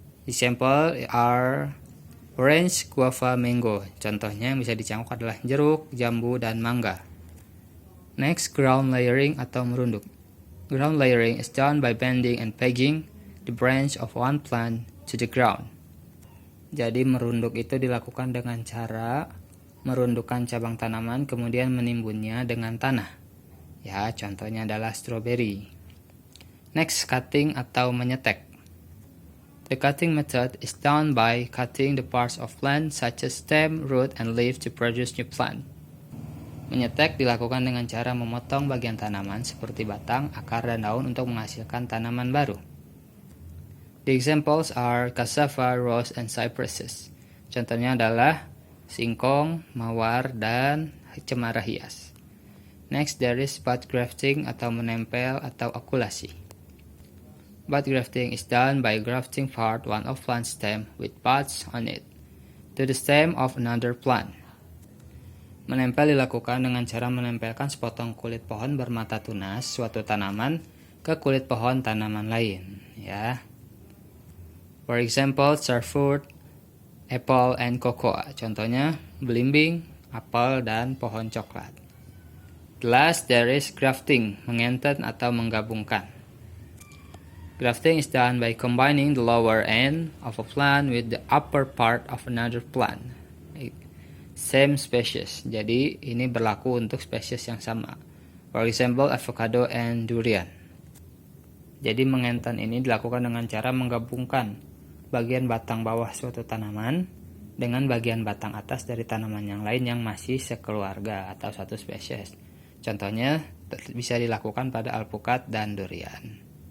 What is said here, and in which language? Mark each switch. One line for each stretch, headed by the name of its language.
English: Example are orange, guava, mango.
Indonesian: Contohnya yang bisa dicangkok adalah jeruk, jambu, dan mangga.
English: Next, ground layering
Indonesian: atau merunduk.
English: Ground layering is done by bending and pegging the branch of one plant to the ground.
Indonesian: Jadi merunduk itu dilakukan dengan cara merundukkan cabang tanaman kemudian menimbunnya dengan tanah. Ya, contohnya adalah strawberry.
English: Next, cutting
Indonesian: atau menyetek.
English: The cutting method is done by cutting the parts of plant such as stem, root, and leaf to produce new plant.
Indonesian: Menyetek dilakukan dengan cara memotong bagian tanaman seperti batang, akar, dan daun untuk menghasilkan tanaman baru.
English: The examples are cassava, rose, and cypresses.
Indonesian: Contohnya adalah singkong, mawar, dan cemara hias.
English: Next, there is bud grafting
Indonesian: atau menempel atau okulasi.
English: Bud grafting is done by grafting part one of plant stem with buds on it to the stem of another plant.
Indonesian: Menempel dilakukan dengan cara menempelkan sepotong kulit pohon bermata tunas suatu tanaman ke kulit pohon tanaman lain, ya.
English: For example, fruit, apple, and cocoa.
Indonesian: Contohnya, belimbing, apel, dan pohon coklat.
English: The last, there is grafting,
Indonesian: mengentet atau menggabungkan.
English: Grafting is done by combining the lower end of a plant with the upper part of another plant. Same species.
Indonesian: Jadi ini berlaku untuk spesies yang sama.
English: For example, avocado and durian.
Indonesian: Jadi mengentan ini dilakukan dengan cara menggabungkan bagian batang bawah suatu tanaman dengan bagian batang atas dari tanaman yang lain yang masih sekeluarga atau satu spesies. Contohnya bisa dilakukan pada alpukat dan durian.